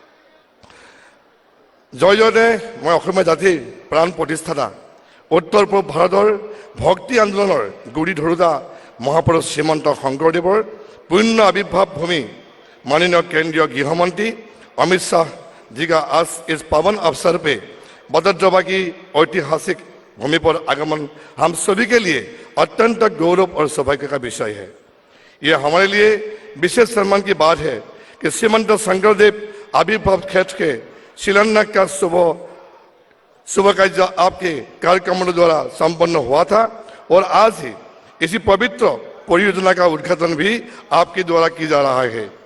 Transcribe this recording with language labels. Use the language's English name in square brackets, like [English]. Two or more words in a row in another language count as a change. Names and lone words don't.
[Assamese] জয়তে মই অসমীয়া জাতিৰ প্ৰাণ প্ৰতিষ্ঠাতা উত্তৰ পূব ভাৰতৰ ভক্তি আন্দোলনৰ গুৰি ধৰোঁতা মহাপুৰুষ শ্ৰীমন্ত শংকৰদেৱৰ পুণ্য আবিৰ্ভাৱ ভূমি মাননীয় কেন্দ্ৰীয় গৃহমন্ত্ৰী অমিত শ্বাহ [Hindi] जी का आज इस पावन अवसर पे बटद्रवा की ऐतिहासिक भूमि पर आगमन हम सभी के लिए अत्यंत गौरव और सौभाग्य का विषय है। यह हमारे लिए विशेष सम्मान की बात है कि श्रीमंत शंकरदेव आविर्भाव क्षेत्र के शिलान्यास का शुभ कार्य आपके कार्यक्रमों द्वारा संपन्न हुआ था और आज ही इसी पवित्र परियोजना का उद्घाटन भी आपके द्वारा किया जा रहा है।